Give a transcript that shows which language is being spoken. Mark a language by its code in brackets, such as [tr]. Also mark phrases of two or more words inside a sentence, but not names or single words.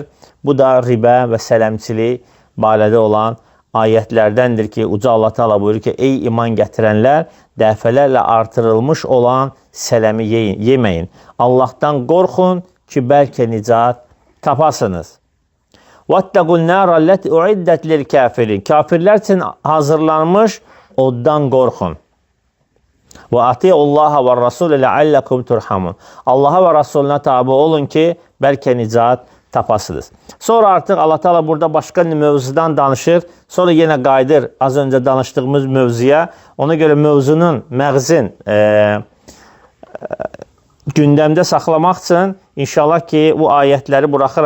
[az] Bu da ribə və sələmçilik barədə olan ayətlərdəndir ki, uca Allah Teala buyurur ki, ey iman gətirənlər, dəfələrlə artırılmış olan sələmi yeməyin. Allahdan qorxun ki, bəlkə nicat tapasınız. [ar] وَاتَّقُوا النَّارَ الَّتِي اُعِدَّتْ لِلْكَافِرِينَ [az] Kafirlər üçün hazırlanmış oddan qorxun. [ar] وَاَطِيعُوا اللّٰهَ وَالرَّسُولَ لَعَلَّكُمْ تُرْحَمُونَ [az] Allaha və Rasuluna tabi olun ki, bəlkə nicat tapasınız. Sonra artıq Allah Teala burada başqa mövzudan danışır. Sonra yenə qayıdır az öncə danışdığımız mövzuya. Ona görə mövzunun, məğzin gündəmdə saxlamaq üçün inşallah ki, bu ayətləri buraxıram.